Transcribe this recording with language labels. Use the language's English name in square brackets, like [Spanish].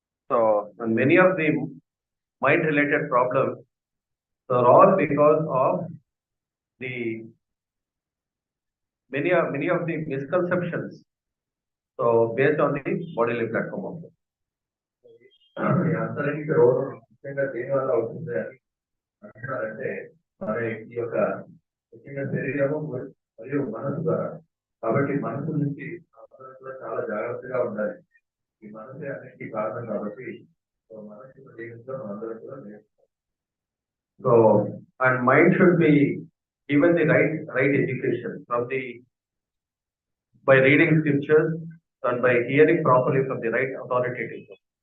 [English] So and many of the mind related problems are all because of the many of the misconceptions. So based on the bodily platform of it. [Telugu] అంతర్గత రోగం ముఖ్యంగా దేని వల్ల అవుతుంది అని అంటున్నారంటే మరి ఈ యొక్క ముఖ్యంగా శరీరము మరియు మనసు ద్వారా. కాబట్టి మనసు నుంచి అందరూ కూడా చాలా జాగ్రత్తగా ఉండాలి. ఈ మనసే అన్నిటికీ కారణం కాబట్టి మనసు జీవితంలో అందరూ కూడా నేర్చుకోవాలి. [English] So and mind should be given the right education from the by reading scriptures and by hearing properly from the right authoritative.